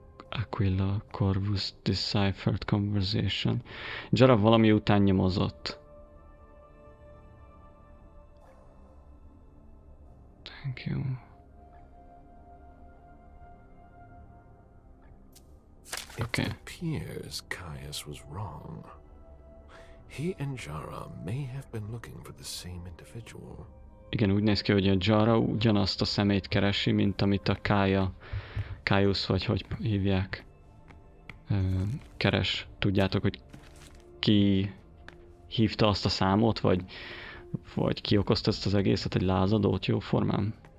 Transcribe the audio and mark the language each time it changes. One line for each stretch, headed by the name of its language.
English: Aquila Corvus Deciphered Conversation.
Hungarian: Jara valami után nyomozott.
English: Thank you. It appears Caius was wrong. He and Jara may have been looking for the same individual.
Hungarian: Igen, úgy néz ki, hogy a Jara ugyanazt a szemét keresi, mint amit a Caius, vagy hogy hívják, keres. Tudjátok, hogy ki hívta azt a számot, vagy ki okozta ezt az egészet, egy lázadót jó formán.